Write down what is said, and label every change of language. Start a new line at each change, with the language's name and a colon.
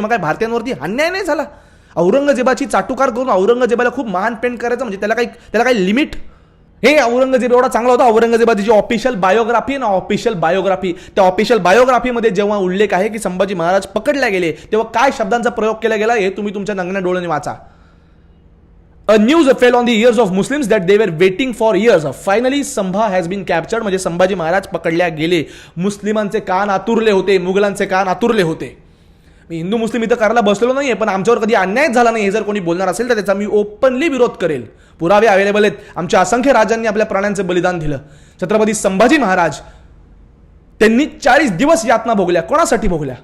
Marathi: मग काय भारतीयांवरती अन्याय नाही झाला? औरंगजेबाची चाटुकार करून औरंगजेबाला खूप महान पेंट करायचं म्हणजे त्याला काही लिमिट? हे औरंगजेब एवढा चांगला होता. औरंगजेबाची जी ऑफिशियल बायोग्राफी आहे ना, ऑफिशियल बायोग्राफी, त्या ऑफिशियल बायोग्राफीमध्ये जेव्हा उल्लेख आहे की संभाजी महाराज पकडले गेले तेव्हा काय शब्दांचा प्रयोग केला गेला हे तुम्ही तुमच्या नंगण्या डोळ्यांनी वाचा.
English: A news fell on the ears of Muslims that they were waiting for years. Finally, Sambha has been captured.
Marathi: म्हणजे संभाजी महाराज पकडल्या गेले. मुस्लिमांचे कान आतुरले होते, मुघलांचे कान आतुरले होते. मी हिंदू मुस्लिम इथं करायला बसलेलो नाहीये, पण आमच्यावर कधी अन्याय झाला नाही हे जर कोणी बोलणार असेल तर त्याचा मी ओपनली विरोध करेल. पुरावे अवेलेबल आहेत. आमच्या असंख्य राजांनी आपल्या प्राणांचे बलिदान दिलं. छत्रपती संभाजी महाराज त्यांनी 40 दिवस यातना भोगल्या. कोणासाठी भोगल्या?